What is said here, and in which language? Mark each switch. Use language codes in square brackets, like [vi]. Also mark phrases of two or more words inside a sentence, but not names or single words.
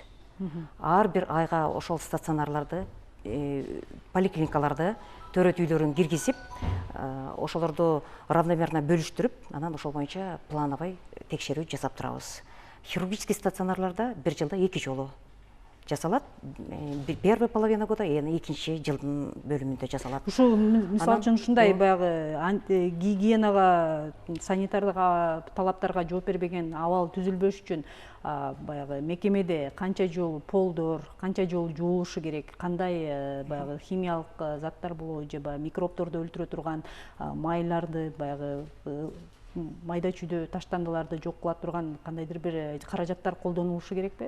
[ky] Ар бир айга ошол стационарларды, поликлиникаларды, төрөт үйлөрүн киргизип, ошолорду равномерно бөлүштүрүп, анан ошол боюнча плановый текшерүү жасап турабыз. Хирургический стационарларда бир жылда 2 жолу жасалат. [ru] Первая половина года, [ky] экинчи жылдын бөлүмүндө жасалат. Ушул мисалы үчүн ушундай баягы гигиенага, санитардык талаптарга жооп бербеген абал түзүлбөш үчүн баягы мекемеде канча жолу полдор, канча жолу жуулушу керек, кандай баягы химиялык заттар болобу же микробдорду өлтүрө турган майларды, баягы майда чүйдө таштандыларды жок кыла турган кандайдыр бир каражаттар колдонулушу керекпи?